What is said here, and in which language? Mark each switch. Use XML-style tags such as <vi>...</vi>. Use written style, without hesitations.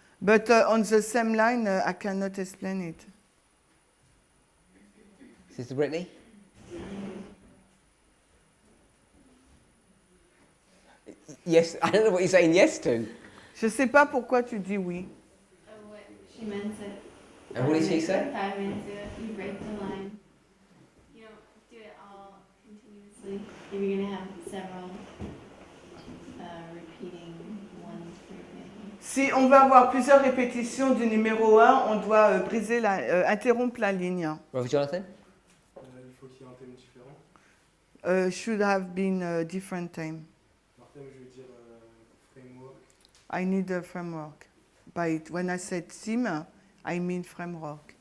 <en>But on the same line, I cannot explain it. Sister Brittany? Yes, I don't know what you're saying yes to.</en> <fr>Je sais pas pourquoi tu dis oui.</fr> <en>What she meant it. And what did she say? Parminder, you break the line. You don't do it all continuously. If you're gonna have several repeating ones for example. Si on va avoir plusieurs répétitions du numéro 1, on doit interrompre la ligne. Brother Jonathan?</en> <fr>Il faut qu'il y ait un thème différent.</fr> <en>Should have been a different time.</en> <fr>Par thème, je veux dire framework.</fr> <en>I need a framework. But when I said theme, I mean framework.</en>